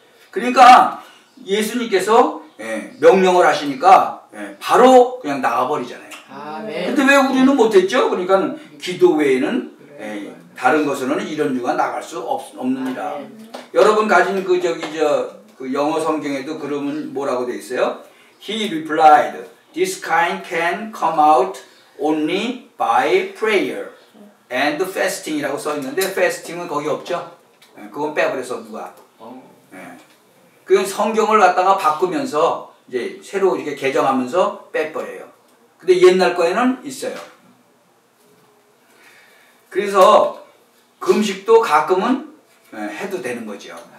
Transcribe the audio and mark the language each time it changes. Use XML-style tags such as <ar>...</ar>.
<ko>그러니까 예수님께서 명령을 하시니까 바로 그냥 나가버리잖아요. 근데 왜 우리는 못했죠? 그러니까 기도 외에는 다른 것으로는 이런 유가 나갈 수 없느니라. 여러분 가진 그 영어 성경에도 그러면 뭐라고 돼 있어요?</ko> <en>He replied, "This kind can come out only by prayer and fasting</en> <ko>이라고 써 있는데</ko> <en>fasting</en> <ko>은 거기 없죠? 그건 빼버려서 누가? 그 성경을 갖다가 바꾸면서 이제 새로 이렇게 개정하면서 빼버려요. 근데 옛날 거에는 있어요. 그래서 금식도 가끔은 해도 되는 거죠.</ko>